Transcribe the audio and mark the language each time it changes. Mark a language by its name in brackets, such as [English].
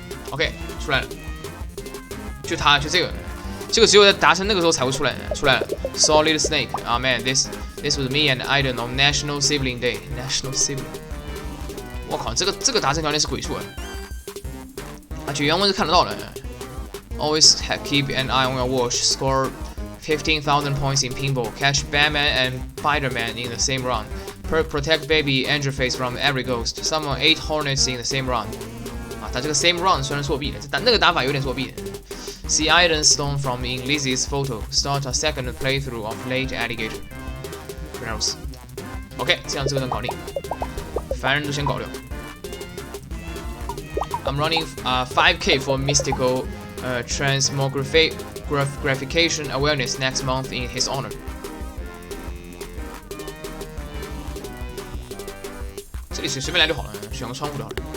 [Chinese] OK， 出来了。就这个，这个只有在达成那个时候才会出来了。 [English] Solid Snake 啊 ，Man，this was me and Aiden on National Sibling Day。National Sibling。 [Chinese] 我靠，这个达成条件是鬼畜啊！而且原文是看得到的。 [English] Always keep an eye on your watch. Score 15,000 points in pinball. Catch Batman and Spider-Man in the same round. Protect baby Angelface from every ghost. Summon 8 hornets in the same round. [Chinese] 啊，他这个 same round 虽然作弊的，那个打法有点作弊的。 [English] See Iron Stone from in Lizzy's photo. Start a second playthrough of Later Alligator. Gross. [Chinese] OK， 这样这个能搞定，凡人都先搞掉。 [English] I'm running 5K for mystical transmogrification awareness next month in his honor. [Chinese] 这里随便来就好了，选个窗户就好了。